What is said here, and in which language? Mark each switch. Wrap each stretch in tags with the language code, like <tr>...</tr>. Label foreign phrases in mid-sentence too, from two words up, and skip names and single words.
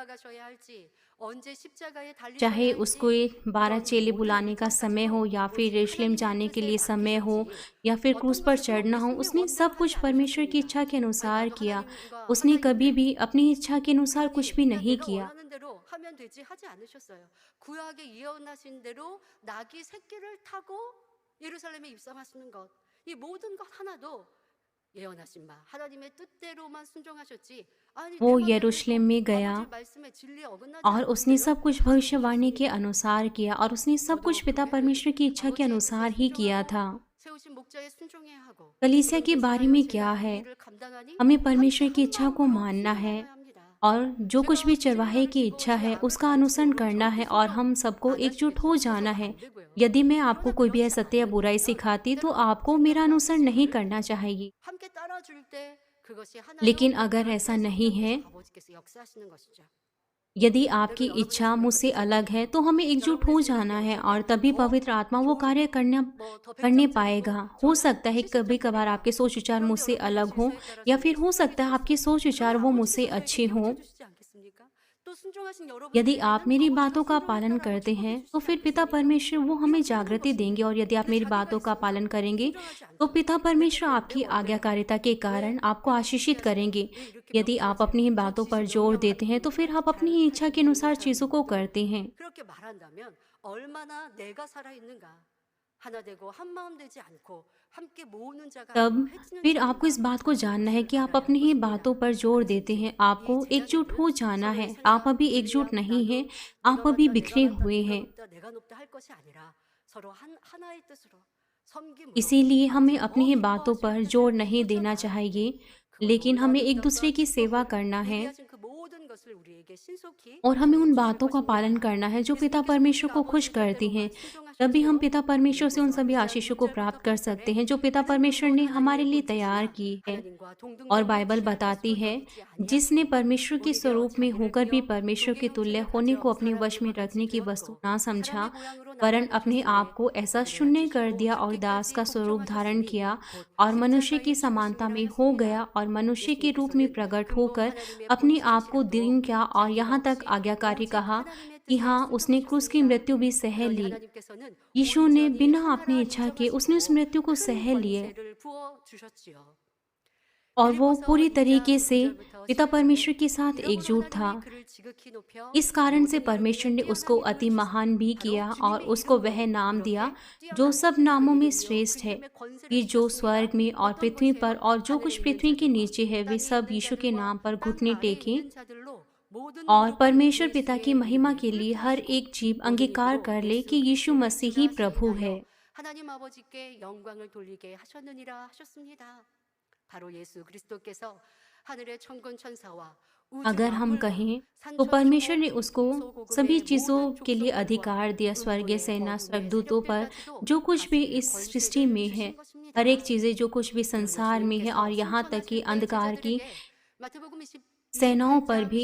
<hi>चाहे उसको ये 12 चेले बुलाने का समय हो या फिर यरूशलेम जाने के लिए समय हो या फिर क्रूस पर चढ़ना हो, उसने सब कुछ परमेश्वर की इच्छा के अनुसार किया। उसने कभी भी अपनी इच्छा के अनुसार कुछ भी नहीं किया।</hi> <ko>하면 되지 하지 않으셨어요. 구약에 예언하신 대로 나귀 새끼를 타고 예루살렘에 입성하시는 것, 이 모든 것 하나도 예언하신 바 하나님의 뜻대로만 순종하셨지. 아니</ko> <hi>वो यरूशलेम में गया</hi> <ko>아버지 말씀에 진리에 어긋나지</ko> <hi>और उसने</hi> <ko>않으세요?</ko> <hi>सब कुछ भविष्यवाणी के अनुसार किया और उसने सब कुछ पिता परमेश्वर की इच्छा के अनुसार ही किया था।</hi> <ko>세우신 목자에 순종해야 하고</ko> <hi>कलीसिया के बारे में क्या है? हमें परमेश्वर की इच्छा को मानना है और जो कुछ भी चरवाहे की इच्छा है उसका अनुसरण करना है और हम सबको एकजुट हो जाना है। यदि मैं आपको कोई भी असत्य या बुराई सिखाती तो आपको मेरा अनुसरण नहीं करना चाहिए।</hi> <ko>함께 따라줄 때 그것이</ko> <hi>लेकिन अगर ऐसा नहीं है,</hi> <ko>아버지께서 역사하시는 것이죠.</ko> <hi>यदि आपकी इच्छा मुझसे अलग है तो हमें एकजुट हो जाना है और तभी पवित्र आत्मा वो कार्य करने पाएगा। हो सकता है कभी कभार आपके सोच विचार मुझसे अलग हो या फिर हो सकता है आपके सोच विचार वो मुझसे अच्छे हों। यदि आप मेरी बातों का पालन करते हैं तो फिर पिता परमेश्वर वो हमें जागृति देंगे और यदि आप मेरी बातों का पालन करेंगे तो पिता परमेश्वर आपकी आज्ञाकारिता के कारण आपको आशीषित करेंगे। यदि आप अपनी ही बातों पर जोर देते हैं तो फिर आप अपनी ही इच्छा के अनुसार चीज़ों को करते हैं।</hi> <ko>그렇게 말한다면 얼마나 내가 살아 있는가? 하나 되고 한 마음 되지 않고 함께 모으는 자가</ko> <hi>तब</hi> <ko>아니고 해치는</ko> <hi>फिर</hi> <ko>자가</ko> <hi>आपको इस</hi> <ko>누구인가?</ko> <hi>बात को जानना है कि आप अपनी ही बातों पर जोर देते हैं। आपको एकजुट हो जाना है। आप अभी एकजुट नहीं हैं, आप अभी बिखरे हुए हैं।</hi> <ko>내가 높다 할 것이 아니라 서로 하나의 뜻으로 섬김으로</ko> <hi>इसीलिए हमें अपनी ही बातों पर जोर नहीं देना चाहिए, लेकिन हमें एक दूसरे की सेवा करना है</hi> <ko>얘기하신 그 모든 것을 우리에게 신속히</ko> <hi>और हमें उन बातों का पालन करना है जो पिता परमेश्वर को खुश करती हैं। तभी हम पिता परमेश्वर से उन सभी आशीषों को प्राप्त कर सकते हैं जो पिता परमेश्वर ने हमारे लिए तैयार की है।</hi> <ko>하나님과 동등된</ko> <hi>और बाइबल बताती है, जिसने परमेश्वर के स्वरूप में होकर भी परमेश्वर के तुल्य होने को अपने वश में रखने की वस्तु ना समझा, वरन अपने आप को ऐसा शून्य कर दिया और दास का स्वरूप धारण किया और मनुष्य की समानता में हो गया और मनुष्य के रूप में प्रकट होकर अपने आप को दीन किया और यहाँ तक आज्ञाकारी कहा कि हाँ, उसने क्रूस की मृत्यु भी सह ली।</hi> <ko>하나님께서는</ko> <hi>यीशु ने बिना अपनी इच्छा के उसने उस मृत्यु को सह लिए</hi> <ko>권세를 부어 주셨지요.</ko> <hi>और वो पूरी तरीके से पिता परमेश्वर के साथ एकजुट था। इस कारण से परमेश्वर ने उसको अति महान भी किया और उसको वह नाम दिया जो सब नामों में श्रेष्ठ है, कि जो स्वर्ग में और पृथ्वी पर और जो कुछ पृथ्वी के नीचे है वे सब यीशु के नाम पर घुटने टेकें और परमेश्वर पिता की महिमा के लिए हर एक जीव अंगीकार कर ले कि यीशु मसीह ही प्रभु है।</hi> <ko>하나님 아버지께 영광을 돌리게 하셨느니라 하셨습니다. 바로 예수 그리스도께서 하늘의 천군 천사와</ko> <hi>अगर हम कहें तो परमेश्वर ने उसको सभी चीज़ों के लिए अधिकार दिया। स्वर्गीय सेना स्वर्गदूतों पर जो कुछ भी इस सृष्टि में है, हर एक चीज़ें जो कुछ भी संसार में है और यहाँ तक कि अंधकार की सेनाओं पर भी।</hi>